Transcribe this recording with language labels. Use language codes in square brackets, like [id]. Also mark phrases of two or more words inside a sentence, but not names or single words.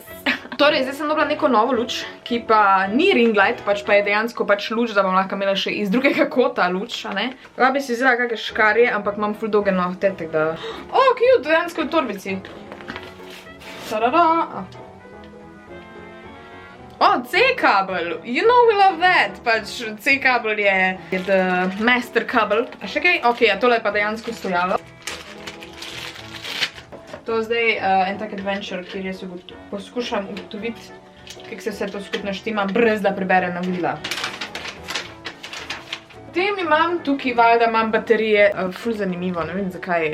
[sl] Torej, zdaj sem dobila neko novo luč, ki pa ni [en] ring light, [sl] pač pa je dejansko luč, da bom lahko imela še iz drugega kota luč, a ne? Lahko bi si vzela kakšne škarje, ampak imam ful dolge nohte, tako da... cute, dejansko v torbici. Tarara. C-kabel. [en] You know we love that. [sl] Pač C-kabel je [en] the master [sl] kabel. A še kaj? Ok, tole je pa dejansko stojalo. To je zdaj en tak adventure, kjer jaz poskušam ugotoviti, kako se vse to skupno štima, brez da preberem navodila. Potem imam tukaj, valjda imam baterije, ful zanimivo, ne vem zakaj.